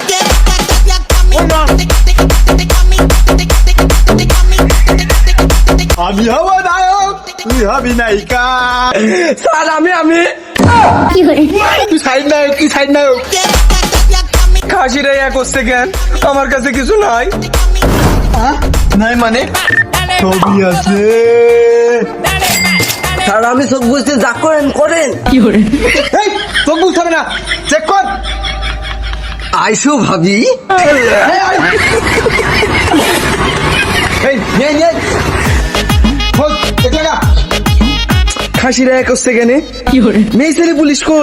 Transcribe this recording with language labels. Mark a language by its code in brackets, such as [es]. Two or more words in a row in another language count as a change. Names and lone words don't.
[bn] আমি হব নায়ক, তুই হবি নায়িকা। স্যার আমি তুই সাইড নায়ক, তুই সাইড নায়ক। খাসিরা এক হচ্ছে কেন? আমার কাছে কিছু নাই। নাই মানে [es] Dale más, [bn] ছবি আছে। [es] dale más, dale. [bn] স্যার আমি সব বুঝতে যা করেন করেন। এই তোকে বুঝতে হবে না, চেক কর। আইসো ভাবি। এই নে নে, খোঁজ চেক লাগা। খাসিরা এক হচ্ছে কেন? মেয়ে ছেলে পুলিশ কই?